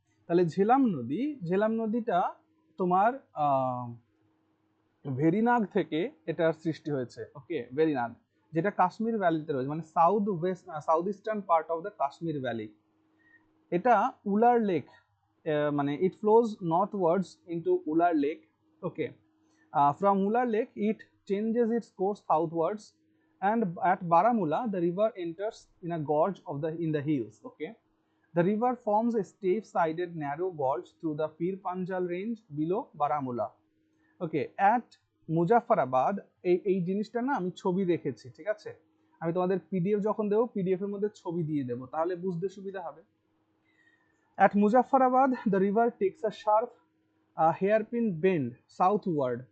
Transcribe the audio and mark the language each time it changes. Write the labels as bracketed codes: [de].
[bn] তাহলে ঝেলাম নদীটা তোমার ভেরিনাগ থেকে এটার সৃষ্টি হয়েছে। ওকে, ভেরিনাগ, যেটা কাশ্মীর ভ্যালিতে রয়েছে, মানে [en] South eastern part of the Kashmir valley. [bn] এটা উলার লেক, মানে [en] It flows northwards into Wular lake. Okay, from Ular Lake it changes its course southwards, and at Baramulla the river enters in a gorge in the hills. Okay, the river forms a steep-sided narrow gorge through the Pir Panjal range below Baramulla. [bn] Okay, at Muzaffarabad, এই জিনিসটা না আমি ছবি দেখেছি, ঠিক আছে, আমি তোমাদের পিডিএফ যখন দেবো পিডিএফ এর মধ্যে ছবি দিয়ে দেবো, তাহলে বুঝতে সুবিধা হবে। [en] At Muzaffarabad the river takes a sharp hairpin bend southward.